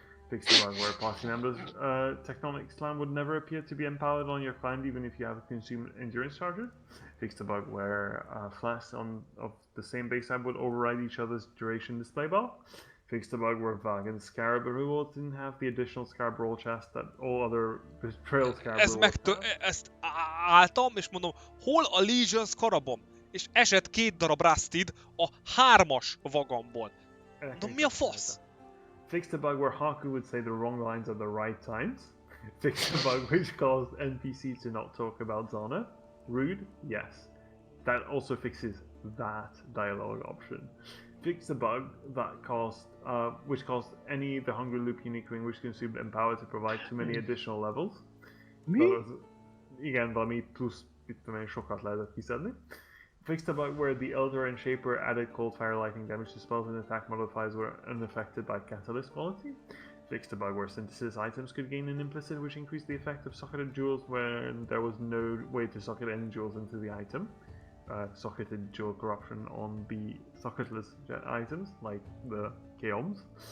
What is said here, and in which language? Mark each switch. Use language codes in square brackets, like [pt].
[en] Fixed a bug where Party members' Tectonic Slam would never appear to be empowered on your climb even if you have consumed endurance charges. Fixed a bug where flasks of the same base type would override each other's duration display bar. Fixed a bug where Vagan's Scarab rewards didn't have the additional Scarab roll chest that all other Betrayal Scarab rewards have. [hu] Ezt álltam, és mondom, hol a Legion Scarabom? És esett 2 darab Rustid a 3-as vagamból. Mondom, mi a fasz? [en] Fixed a bug where Haku would say the wrong lines at the right times. Fixed a bug which caused NPCs to not talk about Zana. Rude? Yes. That also fixes that dialogue option. Fixed a bug that which caused any the Hungry Loop unique wing which consumed Empower to provide too many additional levels. [hu] Igen, valami plusz sokat lehetett kiszedni. [en] Fixed a bug where the Elder and Shaper added cold fire lightning damage to spells and attack modifiers were unaffected by catalyst quality. Fixed a bug where synthesis items could gain an implicit which increased the effect of socketed jewels when there was no way to socket any jewels into the item. Socketed jewel corruption on the socketless items like the Chaoms.